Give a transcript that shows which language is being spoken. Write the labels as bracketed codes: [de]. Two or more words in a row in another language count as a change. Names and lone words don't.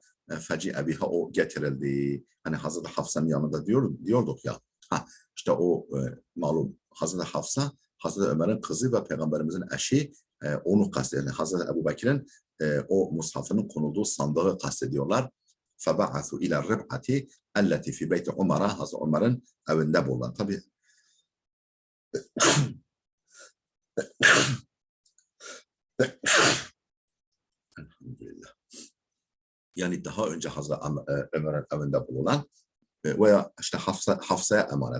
[ar] فجيء بها [tr] o getirildi. Hani Hazreti Hafsa'nın yanında diyorduk ya. İşte o malum Hazreti Hafsa Hazreti Ömer'in kızı ve Peygamberimizin eşi onu kastediyor. Hazreti Ebu Bekir'in o mushafının konulduğu sandığı kastediyorlar. [ar] فَبَعَثُوا اِلَى الرِّبْعَةِ اَلَّتِ فِي بَيْتِ عُمَر'a [tr] Hazreti Ömer'in evinde bulunan. Tabii elhamdülillah. Yani daha önce Hazreti Ömer'in evinde bulunan veya işte Hafsa'ya emanet.